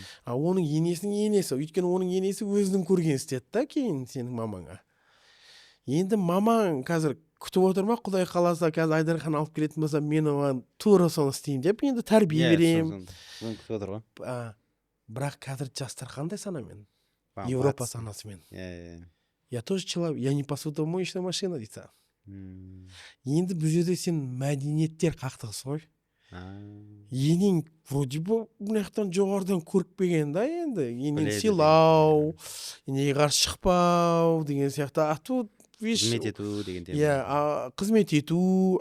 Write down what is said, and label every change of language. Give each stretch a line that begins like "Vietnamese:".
Kazakh: Оның енесінің енесі, өйткені оның енесі өзінің көрген істеді да кейін сенің мамаңа. Енді мамаң қазір күтіп отыр ма? Құдай қаласа қазір Айдархан алып келетін болса, мен оған тура соны істеймін деп, енді тәрбие беремін. Соны күтіп отыр ғой. Бірақ қазір жастар қандай санамен? Европа санасымен.
Russian: Я тоже человек, я не посудомоечная машина дейді.
Kazakh: Енді бұл жерде сен мәдениеттер қақтығысы ғой. Енең вроде бы бұнаяқтан жоғарыдан көрікпеген да, енді енең сыйлау, енеге қарсы шықпау деген сияқты.
Russian: Тут
Kazakh: қызмет ету деген тема. Қызмет ету.